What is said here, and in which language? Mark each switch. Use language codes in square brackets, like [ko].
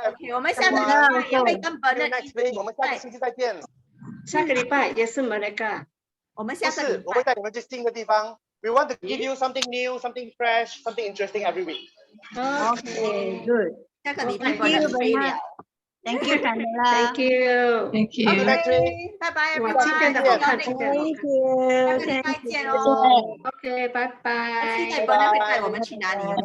[zh] OK， 我们下个礼拜也会跟 Bernard 我们下个星期再见。下个礼拜也是Malacca。我们下个礼拜我会带你们去新的地方。 [en] We want to give you something new, something fresh, something interesting every week. Okay, good. [zh] 下个礼拜 Bernard 飞了。 [en] Thank you, Camila. Thank you. Thank you. [zh] OK， 拜拜，哇，今天的好看，今天的好看。下个礼拜见哦。 OK，拜拜。期待 Bernard 会带我们去哪里？